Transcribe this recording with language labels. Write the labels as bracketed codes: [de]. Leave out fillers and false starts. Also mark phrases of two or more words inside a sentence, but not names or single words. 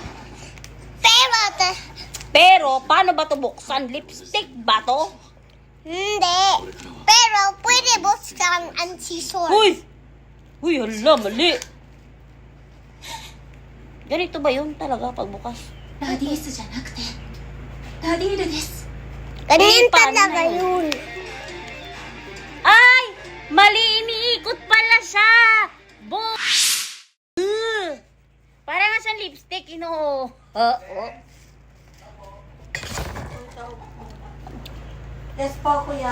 [tl] Pero, paano ba ito buksan? Lipstick ba to? Hindi. Pero, pwede buksan ang scissors. Uy! Uy, hala, mali. Ganito ba yun talaga pagbukas? [ja] ラディースじゃなくてラディールです [tl] Ganyan paano talaga na yun. Ay! Mali, iniikot pala siya! Parang nga siyang lipstick, Yes po, kuya.